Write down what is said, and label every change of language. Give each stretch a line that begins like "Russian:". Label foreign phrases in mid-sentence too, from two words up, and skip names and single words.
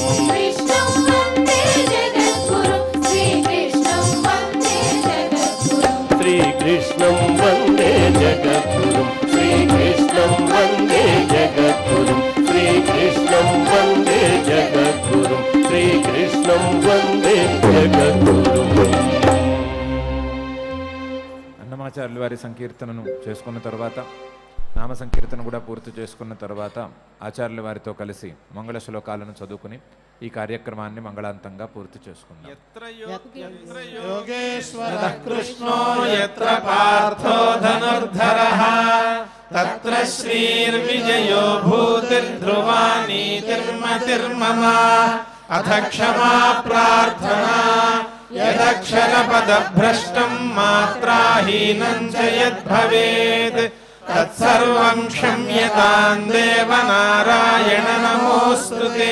Sanskrit: శ్రీకృష్ణం వందే జగద్గురుం శ్రీకృష్ణం వందే జగద్గురుం శ్రీకృష్ణం వందే జగద్గురుం శ్రీకృష్ణం వందే జగద్గురుం
Telugu: అన్నమాచార్యుల వారి సంకీర్తనను చేసుకున్న తర్వాత నామ సంకీర్తన కూడా పూర్తి చేసుకున్న తర్వాత ఆచార్యుల వారితో కలిసి మంగళ శ్లోకాలను చదువుకుని ఈ కార్యక్రమాన్ని మంగళాంతంగా పూర్తి చేసుకుందాం.
Sanskrit: योगेश्वरः कृष्णो यत्र पार्थो धनुर्धरः तत्र श्रीर्विजयो भूतिर्ध्रुवा नीतिर्मतिर्मम अथ क्षमा प्रार्थना यदक्षरपदभ्रष्टं मात्राहीनं च यद्भवेत् तत्सर्वं क्षम्यतां देवनारायण नमोऽस्तु ते.